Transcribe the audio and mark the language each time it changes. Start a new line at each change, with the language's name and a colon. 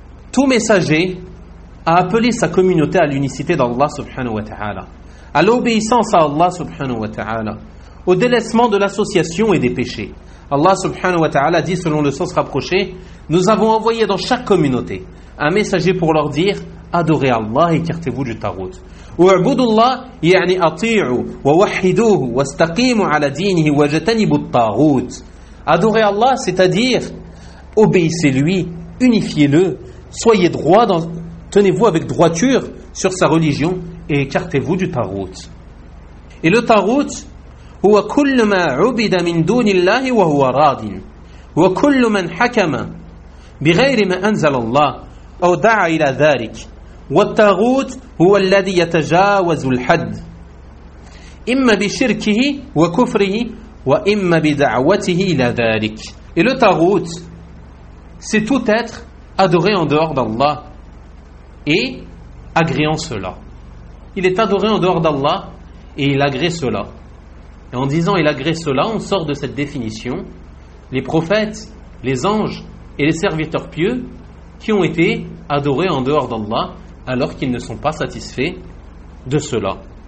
French: Tout messager a appelé sa communauté à l'unicité d'Allah subhanahu wa ta'ala, à l'obéissance à Allah subhanahu wa ta'ala, au délaissement de l'association et des péchés. Allah subhanahu wa ta'ala dit selon le sens rapproché, nous avons envoyé dans chaque communauté un messager pour leur dire adorez Allah, écartez-vous du tagout.
Arabic: وعبد الله يعني أطيعوا ووحدوه واستقيموا على دينه وجتنبوا الطاغوت.
French: Adorez Allah, c'est-à-dire obéissez-lui, unifiez-le, soyez droit dans, tenez-vous avec droiture sur sa religion et écartez-vous du tagout. Et le tagout
Arabic: هو كل ما عبد من دون الله وهو راض وكل من حكم بغير ما أنزل الله أو دعا إلى ذلك. والطاغوت هو الذي يتجاوز الحد إما بشركه وكفره وإما بدعوته إلى ذلك.
French: Et le tagout, c'est tout être adoré en dehors d'Allah et agréant cela. Il est adoré en dehors d'Allah et il agrée cela. Et en disant il agrée cela, on sort de cette définition les prophètes, les anges et les serviteurs pieux qui ont été adorés en dehors d'Allah alors qu'ils ne sont pas satisfaits de cela.